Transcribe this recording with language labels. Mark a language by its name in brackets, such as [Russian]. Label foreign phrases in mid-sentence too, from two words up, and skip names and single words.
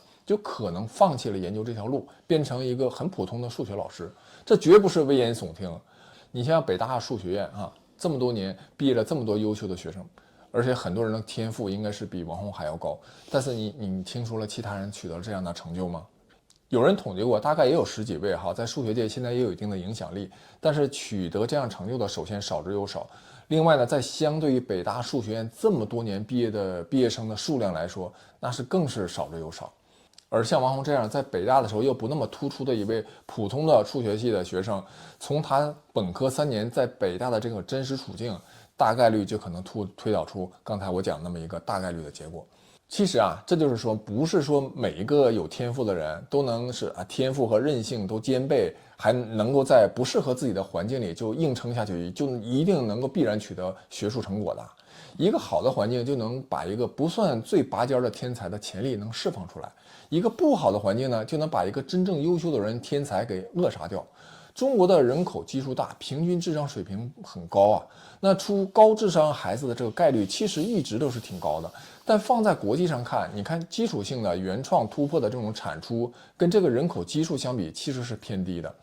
[Chinese] 就可能放棄了研究這條路，變成一個很普通的數學老師，這絕不是危言聳聽。你像北大數學院啊，這麼多年畢業了這麼多優秀的學生，而且很多人的天賦應該是比王洪還要高，但是你聽說了其他人取得了這樣的成就嗎？有人統計過，大概也有10幾位哈，在數學界現在也有一定的影響力，但是取得這樣成就的，首先少之又少。另外呢，在相对于北大数學院这麼多年畢業生的數量來說，那是更是少之又少。而像王宏這樣在北大的時候又不那麼突出的一位普通的數學系的學生，從他本科3年在北大的這個真實處境，大概率就可能推導出剛才我講那麼一個大概率的結果。其實啊，這就是說，不是說每一個有天賦的人都能是天賦和韌性都兼備，還能夠在不適合自己的環境裡就硬撐下去，就一定能夠必然取得學術成果的。一個好的環境就能把一個不算最拔尖的天才的潛力能釋放出來，一個不好的環境呢，就能把一個真正優秀的人天才給扼殺掉。中國的人口基數大，平均智商水平很高啊，那出高智商孩子的這個概率其實一直都是挺高的。但放在國際上看，你看基礎性的原創突破的這種產出，跟這個人口基數相比，其實是偏低的。